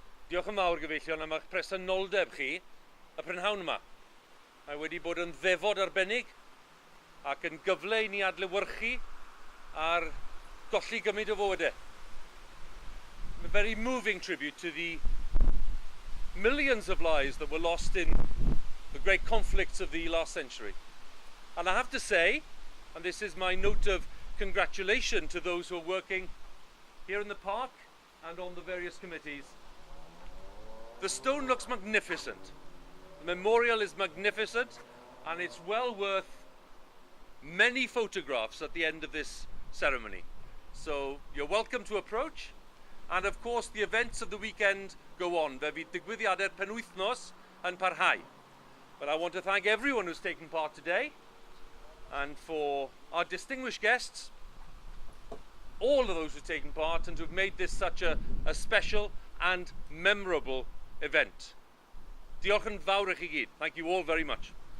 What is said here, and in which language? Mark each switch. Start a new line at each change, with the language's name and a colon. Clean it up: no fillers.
Welsh: Diolch yn fawr gyfeillion am eich presenoldeb chi, y prynhawn yma. Mae wedi bod yn ddefod arbennig ac yn gyfle i ni adlewyrchu ar golli gymryd o fywydau.
English: A very moving tribute to the millions of lives that were lost in the great conflicts of the last century. And I have to say, and this is my note of congratulation to those who are working here in the park and on the various committees, the stone looks magnificent. The memorial is magnificent, and it's well worth many photographs at the end of this ceremony. So you're welcome to approach, and of course the events of the weekend go on.
Welsh: Fe fydd digwyddiadau'r penwythnos yn parhau.
English: But I want to thank everyone who's taken part today, and for our distinguished guests, all of those who've taken part and who've made this such a special and memorable event.
Welsh: Diolch yn fawr i chi gyd.
English: Thank you all very much.